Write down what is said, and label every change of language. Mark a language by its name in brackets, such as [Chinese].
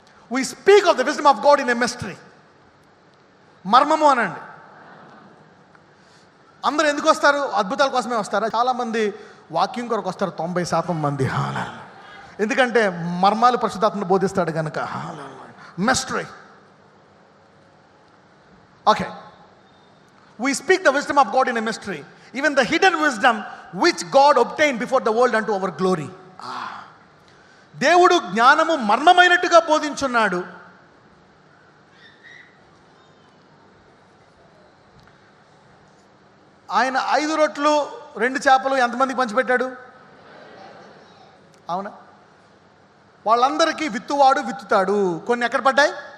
[English] We speak of the wisdom of God in a mystery. [Telugu] మర్మము అనండి. అందరూ ఎందుకు వస్తారు? అద్భుతాల కోసమే వస్తారా? చాలామంది వాక్యం కొరకు వస్తారు, 90% మంది. ఎందుకంటే మర్మాలు పరిశుద్ధాత్మను బోధిస్తాడు కనుక. [English] Mystery. Okay, we speak the wisdom of God in a mystery, even the hidden wisdom which God obtained before the world unto our glory. [Telugu] దేవుడు జ్ఞానము మర్మమైనట్టుగా బోధించున్నాడు. ఆయన 5 రొట్లు 2 చేపలు ఎంతమందికి పంచిపెట్టాడు? అవునా? వాళ్ళందరికీ విత్తువాడు విత్తుతాడు. కొన్ని ఎక్కడ పడ్డాయి?